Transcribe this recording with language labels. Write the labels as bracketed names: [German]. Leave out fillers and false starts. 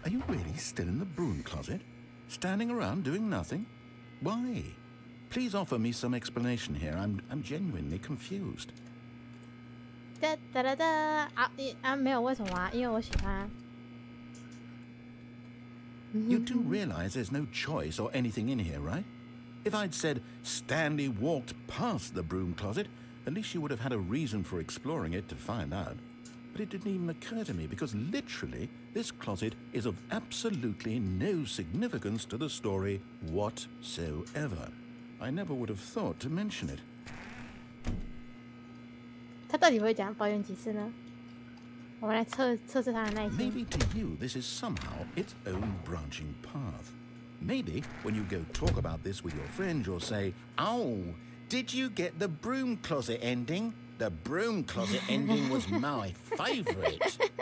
[English] Are you really still in the broom closet? Standing around doing nothing? Why? Please offer me some explanation here. I'm genuinely confused. [Chinese] 哒哒哒哒没有为什么啊？因为我喜欢。 [English] You do realize there's no choice or anything in here, right? If I'd said Stanley walked past the broom closet, at least you would have had a reason for exploring it to find out. but it didn't even occur to me because literally this closet is of absolutely no significance to the story whatsoever. I never would have thought to mention it. [Chinese] 他到底会讲抱怨几次呢？我们来测试他的耐心。 [English] Maybe to you this is somehow its own branching path. Maybe when you go talk about this with your friend, you'll say, "Oh, did you get the broom closet ending? The broom closet ending was my favorite."